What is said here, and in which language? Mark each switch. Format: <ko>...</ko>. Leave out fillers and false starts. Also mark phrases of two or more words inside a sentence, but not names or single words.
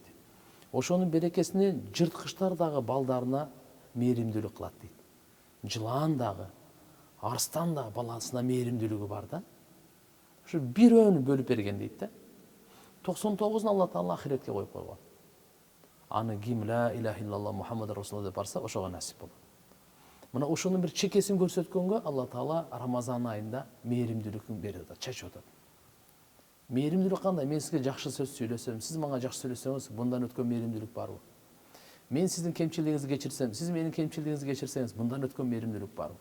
<ky>Ошонун берекесинен жырткычтар дагы балдарына мээримдүүлүк кылат дейт. Жылан дагы, арстан дагы баласына мээримдүүлүгү бар да. Ошо бирөөнү бөлүп берген дейт да. 99-ун Алла Таала ахиретке коюп койгон. Аны ким</ky> <ar>لا إله إلا الله محمد رسول الله</ar> <ky>деп барса, ошого насип болот. Мына ошонун бир чекесин көрсөткөнгө Алла Таала Рамазан айында мээримдүүлүкүн берип атат, чачып атат. Мээримдүүлүк кандай? Мен сизге жакшы сөз сүйлөсөм, сиз мага жакшы сүйлөсөңүз, bundan өткөн мээримдүүлүк барбы? Мен сиздин кемчилигиңизди кечирсем, сиз менин кемчилигиңизди кечирсеңиз, bundan өткөн мээримдүүлүк барбы?</ky>